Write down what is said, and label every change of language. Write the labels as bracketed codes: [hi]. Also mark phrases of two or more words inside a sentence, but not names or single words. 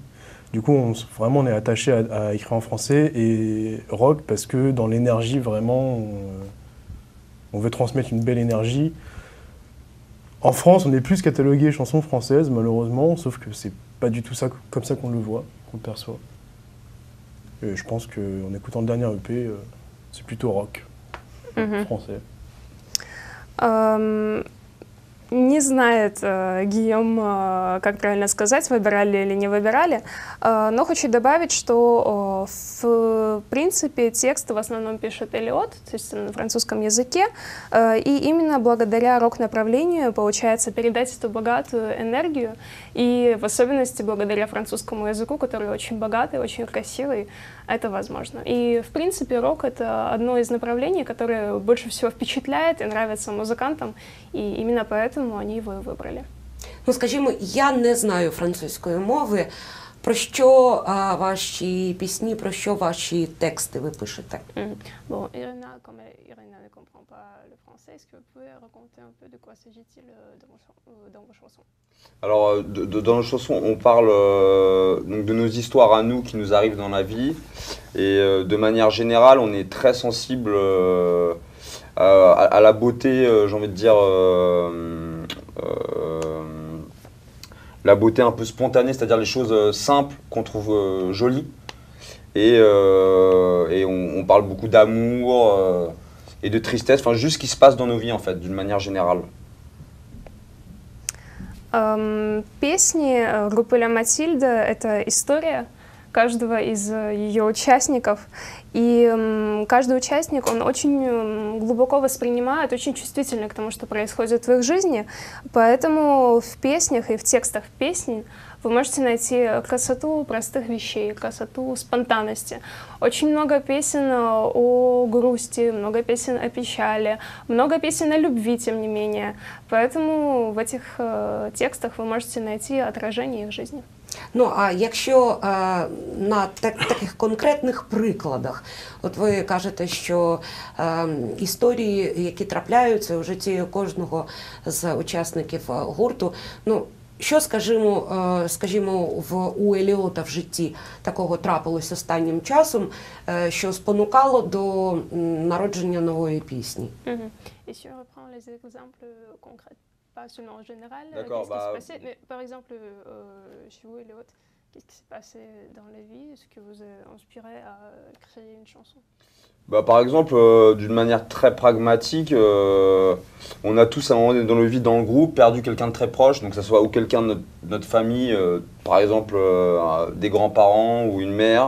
[fr] Du coup, vraiment, on est attaché à écrire en français et rock parce que dans l'énergie, vraiment, on veut transmettre une belle énergie. En France, on est plus catalogué chansons françaises, malheureusement, sauf que c'est pas du tout ça, comme ça qu'on le voit, qu'on le perçoit. Et je pense qu'en écoutant le dernier EP, c'est plutôt rock français. [ru] Не знает Гийом, как правильно сказать, выбирали или не выбирали, но хочу добавить, что в принципе тексты в основном пишет Эллиот, то есть на французском языке, и именно благодаря рок-направлению получается передать эту богатую энергию, и в особенности благодаря французскому языку, который очень богатый, очень красивый, это возможно. И в принципе рок — это одно из направлений, которое больше всего впечатляет и нравится музыкантам, и именно поэтому они его и выбрали. [uk] Ну, скажімо, я не знаю французької мови. Про що ваші пісні, про що ваші тексти ви пишете? [fr] Bon, Irina, comme Irina ne comprend pas le français, est-ce que vous pouvez raconter un peu de quoi s'agit-il dans vos chansons? Alors, dans nos chansons, on parle donc de nos histoires à nous qui nous arrivent dans la vie. Et de manière générale, on est très sensible à la beauté, j'ai envie de dire, la beauté un peu spontanée, c'est-à-dire les choses simples qu'on trouve jolies. Et on parle beaucoup d'amour et de tristesse, enfin juste ce qui se passe dans nos vies en fait, d'une manière générale. [ru] Песни группы «Ля Матильда» — это история каждого из ее участников. И каждый участник, он очень глубоко воспринимает, очень чувствительный к тому, что происходит в их жизни. Поэтому в песнях и в текстах песен вы можете найти красоту простых вещей, красоту спонтанности. Очень много песен о грусти, много песен о печали, много песен о любви, тем не менее. Поэтому в этих текстах вы можете найти отражение их жизни. [uk] Ну, а якщо на таких конкретних прикладах, от ви кажете, що історії, які трапляються у житті кожного з учасників гурту, ну, що, скажімо, у Еліота в житті такого трапилось останнім часом, що спонукало до народження нової пісні? [fr] Pas seulement en général, qu'est-ce qui s'est passé, mais par exemple, chez vous, Elliot, qu'est-ce qui s'est passé dans la vie? Est-ce que vous avez inspiré à créer une chanson? Par exemple, d'une manière très pragmatique, on a tous à un moment donné dans nos vies, dans le groupe, perdu quelqu'un de très proche, donc que ce soit ou quelqu'un de notre famille, par exemple des grands-parents ou une mère.